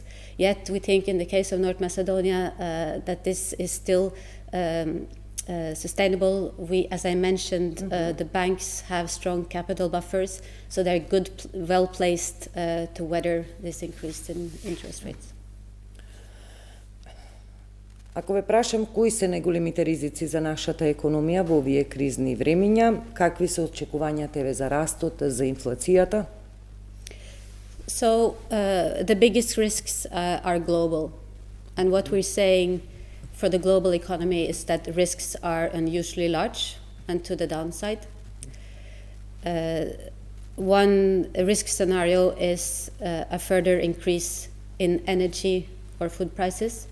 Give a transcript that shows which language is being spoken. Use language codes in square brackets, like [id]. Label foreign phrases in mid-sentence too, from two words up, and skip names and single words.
[en] Yet we think in the case of North Macedonia that this is still sustainable. We, as I mentioned, the banks have strong capital buffers, so they're well placed to weather this increase in interest rates. [mk] Ако ве прашам кои се најголемите ризици за нашата економија во овие кризни времиња, какви се очекувањата еве за растот, за инфлацијата? [en] So the biggest risks are global, and what we're saying for the global economy is that the risks are unusually large and to the downside. One risk scenario is a further increase in energy or food prices.